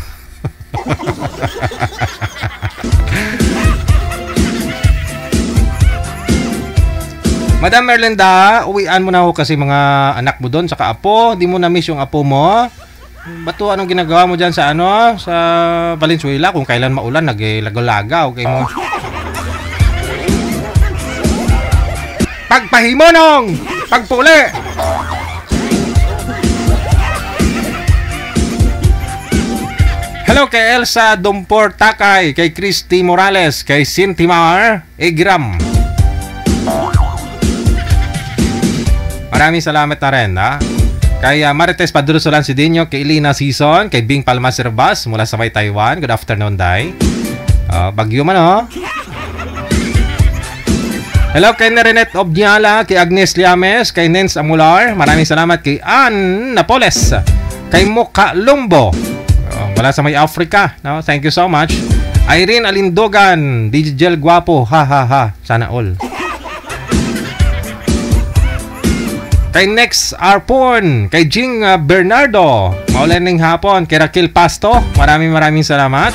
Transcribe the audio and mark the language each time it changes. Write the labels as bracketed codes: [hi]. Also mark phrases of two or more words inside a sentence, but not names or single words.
[tl] Madam Merlinda, uwian mo na ho kasi mga anak mo doon, saka apo. Di mo na miss yung apo mo. Bato, anong ginagawa mo dyan sa ano? Sa Valenzuela? Kung kailan maulan, [hil] naglagaw-lagaw. Okay mo. Pagpahimonong! Pagpuli! [tl] Hello kay Elsa Dumpor Takay, kay Christy Morales, kay Cintimar Egram. Maraming salamat na rin, ha? Kay Marites Padrusolan Sidinho, kay Elena Season, kay Bing Palmas Herbas mula sa may Taiwan. [en] Good afternoon, [tl] Day. Bagyo man, oh. Hello kay Nerinet Obniala, kay Agnes Liames, kay Nens Amular. Maraming salamat kay Ann Napoles, kay Muka Lumbo, wala sa may Africa, no? [en] Thank you so much. [tl] Irene Alindogan, DJ Gel Guapo, ha ha ha, sana all. Kay Nex Arpon, kay Jing Bernardo, maulan hapon, kay Raquel Pasto, maraming salamat.